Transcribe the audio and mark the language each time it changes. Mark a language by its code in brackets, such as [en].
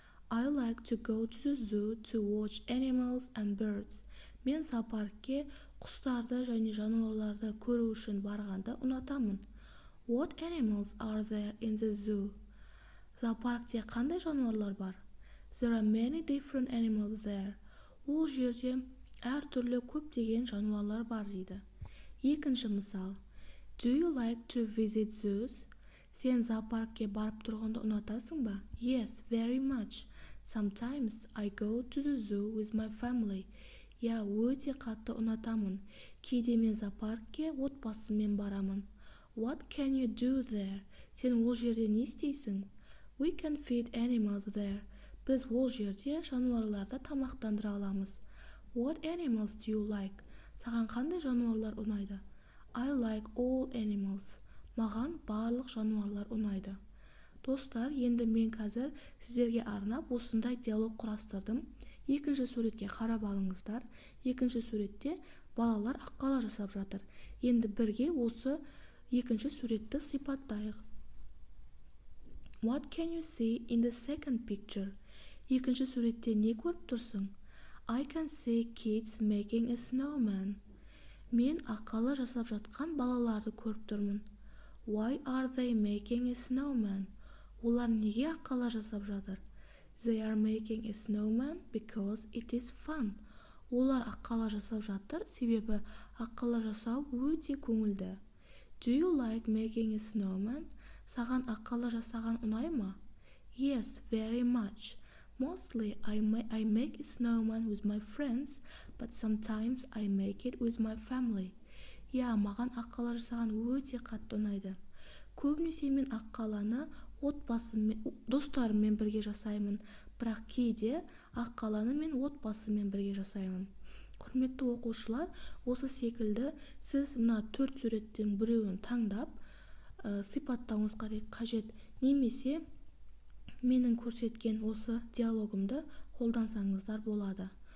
[en] I like to go to the zoo to watch animals and birds. [kk] Мен зоопаркке құстарды және жануарларды көру үшін барғанды ұнатамын. [en] What animals are there in the zoo? [kk] Зоопаркте қандай жануарлар бар? [en] There are many different animals there. [kk] Ол жерде әртүрлі көптеген жануарлар бар дейді. Екінші мысал. [en] Do you like to visit zoos? [kk] Сен зоопаркке барып тұрғанды ұнатасың ба? [en] Yes, very much. Sometimes I go to the zoo with my family. [kk] Я өте қатты ұнатамын. Кейде мен зоопаркке отбасыммен барамын. [en] What can you do there? [kk] Сен ол жерде не істейсің? [en] We can feed animals there. [kk] Біз ол жерде жануарларды тамақтандыра аламыз. [en] What animals do you like? [kk] Саған қандай жануарлар ұнайды? [en] I like all animals. [kk] Маған барлық жануарлар ұнайды. Достар, енді мен қазір сіздерге арнап осындай диалог құрастырдым. Екінші суретке қарап алыңыздар. Екінші суретте балалар аққала жасап жатыр. Енді бірге осы екінші суретті сипаттайық. [en] What can you see in the second picture? [kk] Екінші суретте не көріп тұрсың? [en] I can see kids making a snowman. [kk] Мен аққала жасап жатқан балаларды көріп тұрмын. [en] Why are they making a snowman? [kk] Олар неге аққала жасап жатыр? [en] They are making a snowman because it is fun. [kk] Олар аққала жасап жатыр, себебі аққала жасау өте көңілді. [en] Do you like making a snowman? [kk] Саған аққала жасаған ұнай ма? [en] Yes, very much. Mostly I make a snowman with my friends, but sometimes I make it with my family. [kk] Я, маған аққала жасаған өте қатты ұнайды. Көбінесе мен аққаланы достарыммен бірге жасаймын, бірақ кейде аққаланы мен отбасыммен бірге жасаймын. Құрметті оқушылар, осы секілді сіз мына 4 суреттен біреуін таңдап сипаттауыңыз қажет, немесе менің көрсеткен осы диалогымды қолдансаңыздар болады.